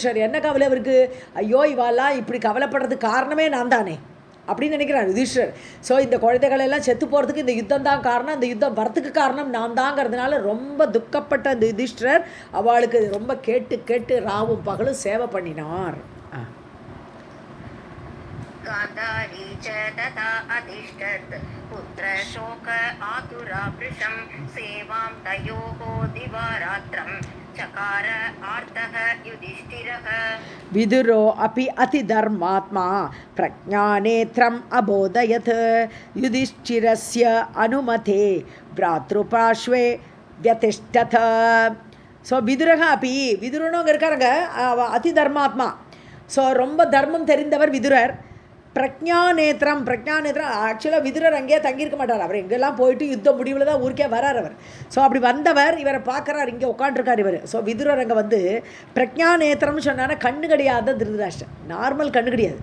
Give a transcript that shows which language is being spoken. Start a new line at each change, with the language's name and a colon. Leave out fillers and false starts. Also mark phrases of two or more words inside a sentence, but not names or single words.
Tamil: என்ன கவலை அவருக்கு? ஐயோ இவாலாம் இப்படி கவலைப்படுறதுக்கு காரணமே நான் தானே, அப்படின்னு நினைக்கிறார் யுதிஷ்டர். ஸோ இந்த குழந்தைகள் எல்லாம் செத்து போகிறதுக்கு இந்த யுத்தம் தான் காரணம், இந்த யுத்தம் வரத்துக்கு காரணம் நான் தாங்கிறதுனால ரொம்ப துக்கப்பட்ட இந்த யுதிஷ்டர் அவளுக்கு ரொம்ப கேட்டு கேட்டு ராவும் பகலும் சேவை பண்ணினார்.
Sanskrit: गान्धारी च तथा अतिष्ठत् पुत्रशोक आतुरावृशं सेवां तयोः दिवारात्रं चकार आर्तः युधिष्ठिरः. विदुरो अपि अतिधर्मात्मा प्रज्ञानेत्रम् अबोधयत् युधिष्ठिरस्य अनुमते भ्रातृपार्श्वे व्यतिष्ठत्.
Tamil: ஸோ
Sanskrit: विदुरः अपि
Tamil: விதுரனும் அங்கே இருக்காருங்க, அதி தர்மாத்மா. ஸோ ரொம்ப தர்மம் தெரிந்தவர் விதுரர். பிரஜாநேத்திரம் ஆக்சுவலாக விதுரர் அங்கேயே தங்கியிருக்க மாட்டார், அவர் எங்கெல்லாம் போயிட்டு யுத்தம் முடிவில் தான் ஊருக்கே வரார் அவர். ஸோ அப்படி வந்தவர் இவரை பார்க்குறார், இங்கே உட்காண்டிருக்கார் இவர். ஸோ விதுரர் அங்கே வந்து பிரஜாநேத்திரம்னு சொன்னாங்கன்னா கண்ணு கிடையாது திருதராஷ்டிரன், நார்மல் கண்ணு கிடையாது.